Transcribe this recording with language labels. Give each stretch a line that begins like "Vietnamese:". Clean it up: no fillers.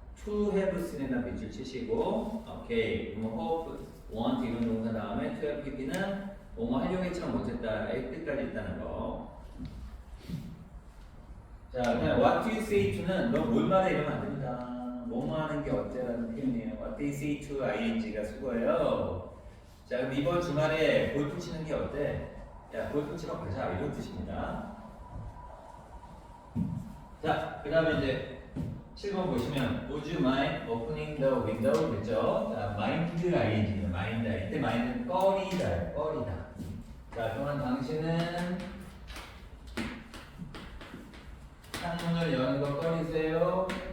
Korean: To have seen에다 밑줄 치시고, 오케이. 뭐 hope, want 이런 동사 다음에 to have pp는 뭐뭐 하려고 했지만 못했다의 뜻까지 있다는 거. 자, 그냥
English: what do you say to
Korean: 는 너 뭘 말해 이러면 안 됩니다. 뭐뭐 하는 게 어때라는 표현이에요.
English: What do you say to ing가
Korean: 수고예요. 자, 그럼 이번 주말에 골프 치는 게 어때? 야, 골프 치러 가자. 이런 뜻입니다. 자, 그 다음에 이제 7번 보시면
English: Would you mind opening the window?
Korean: 됐죠? 자, mind ing입니다. mind. 이때 mind는 꺼리다. 자, 그러면 당신은 창문을 여는 거 꺼리세요.